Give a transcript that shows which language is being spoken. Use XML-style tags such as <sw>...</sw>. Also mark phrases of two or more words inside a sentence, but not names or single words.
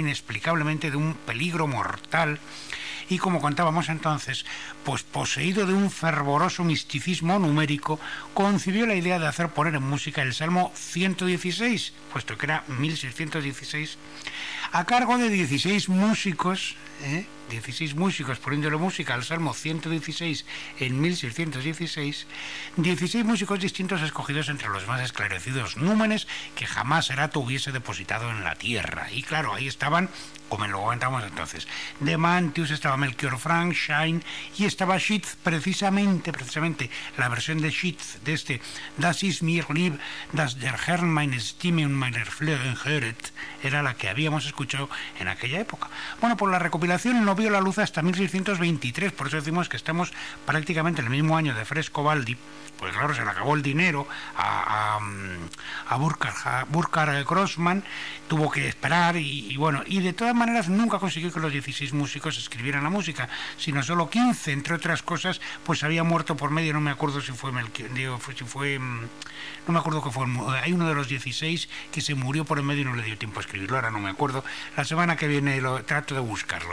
<es>inexplicablemente de un peligro mortal y, como contábamos entonces, pues poseído de un fervoroso misticismo numérico, concibió la idea de hacer poner en música el Salmo 116, puesto que era 1616, a cargo de 16 músicos, 16 músicos poniéndole música al Salmo 116 en 1616, 16 músicos distintos escogidos entre los más esclarecidos númenes que jamás Erato hubiese depositado en la tierra. Y claro, ahí estaban, como lo comentábamos entonces, de Mantius, estaba Melchior Frank, Schein, y estaba Schütz, precisamente la versión de Schütz de este</es> <de>Das ist mir lieb, dass der Herr meine Stimme und meine Flöhen höret,</de> <es>era la que habíamos escuchado en aquella época. Bueno, pues la recopilación no vio la luz hasta 1623, por eso decimos que estamos prácticamente en el mismo año de Frescobaldi. Pues claro, se le acabó el dinero a Burkhard Grossmann, tuvo que esperar y de todas maneras nunca consiguió que los 16 músicos escribieran la música, sino solo 15, entre otras cosas, pues había muerto por medio, no me acuerdo si fue no me acuerdo que fue, hay uno de los 16 que se murió por en medio y no le dio tiempo a escribirlo, ahora no me acuerdo, la semana que viene trato de buscarlo.</es>